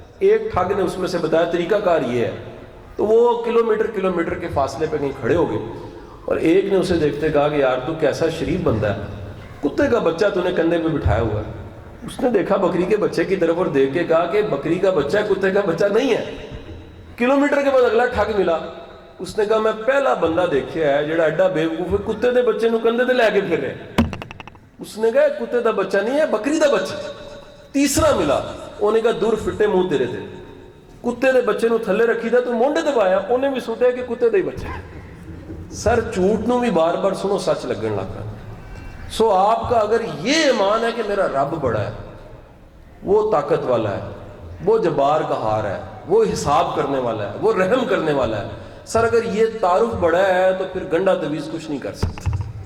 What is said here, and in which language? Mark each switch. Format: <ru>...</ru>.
<ur>ایک ٹھگ نے اس میں سے بتایا طریقہ کار یہ ہے. تو وہ کلومیٹر کے فاصلے پہ کہیں کھڑے ہو گئے، اور ایک نے اسے دیکھتے کہا کہ یار تو کیسا شریف بندہ ہے، کتے کا بچہ تو نے کندھے پہ بٹھایا ہوا ہے. اس نے دیکھا بکری کے بچے کی طرف اور دیکھ کے کہا کہ بکری کا بچہ کتے کا بچہ نہیں ہے.</ur> <pa>کلومیٹر کے بعد اگلا ٹھگ ملا.</pa> <ur>اس نے کہا میں پہلا بندہ دیکھا ہے</ur> <pa>جڑا ایڈا بیوقوف ہے، کتے دے بچے نو کندھے تے لے کے پھر رہے. اس نے کہا کتے دا بچہ نہیں ہے، بکری دا بچہ. تیسرا ملا، انہیں کہا دور فٹے منہ تیرے تے، کتے دے بچے نو تھلے رکھی دا تو مونڈے تے پایا. انہیں بھی سوچا کہ کتے دے بچے. سر جھوٹ نو بھی بار بار سنو سچ لگن لگا.</pa> <ur>سو آپ کا اگر یہ ایمان ہے کہ میرا رب بڑا ہے، وہ طاقت والا ہے، وہ جبار قہار ہے، وہ حساب کرنے والا ہے، وہ رحم کرنے والا ہے، سر اگر یہ تعارف بڑا ہے تو پھر گنڈا تویز کچھ نہیں کر سکتا.</ur>